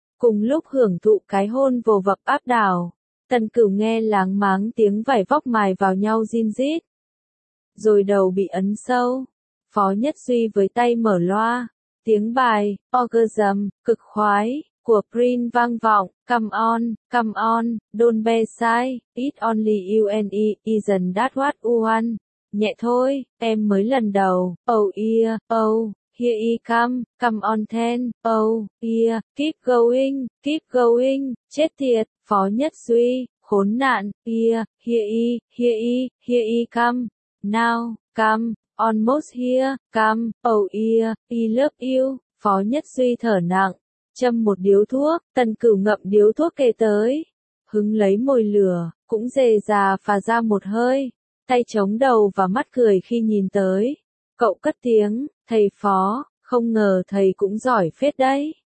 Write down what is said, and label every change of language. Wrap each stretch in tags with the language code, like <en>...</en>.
<vi>Cùng lúc hưởng thụ cái hôn vồ vập áp đảo, Tần Cửu nghe láng máng tiếng vải vóc mài vào nhau rin rít. Rồi đầu bị ấn sâu, Phó Nhất Duy với tay mở loa, tiếng bài, orgasm, cực khoái, của Prince vang vọng.</vi> <en>Come on, don't be shy, it's only you and me, isn't that what you want?</en> <vi>Nhẹ thôi, em mới lần đầu.</vi> <en>Oh yeah, oh, here he come, come on then. Oh yeah, keep going,</en> <vi>chết tiệt, Phó Nhất Duy, khốn nạn.</vi> <en>Yeah, here he come, now, come, almost here, come. Oh yeah, he love you.</en> <vi>Phó Nhất Duy thở nặng, châm một điếu thuốc, Tần Cửu ngậm điếu thuốc kề tới, hứng lấy mồi lửa, cũng dề dà phà ra một hơi, tay chống đầu và mắt cười khi nhìn tới. Cậu cất tiếng, thầy Phó, không ngờ thầy cũng giỏi phết đấy.</vi>